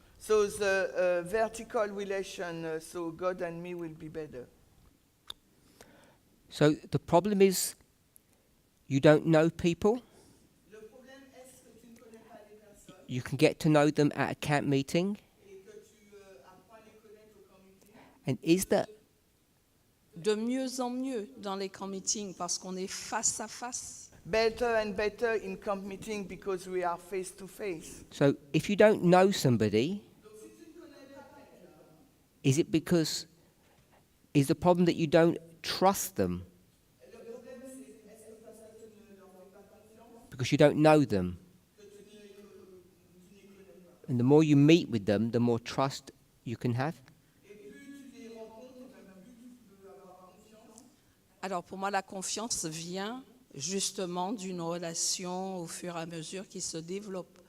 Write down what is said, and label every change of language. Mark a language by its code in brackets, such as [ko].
[en] so the vertical relation, so God and me will be better. So the problem is you don't know people. You can get to know them at a camp meeting. And is that [fr] De mieux en mieux dans les camp meetings parce qu'on est face à face. [en] Better and better in camp meeting because we are face to face. so? If you don't know somebody, is the problem that you don't trust them because you don't know them? And the more you meet with them, the more trust you can have. [fr] Alors pour moi, la confiance vient justement d'une relation au fur et à mesure qui se développe.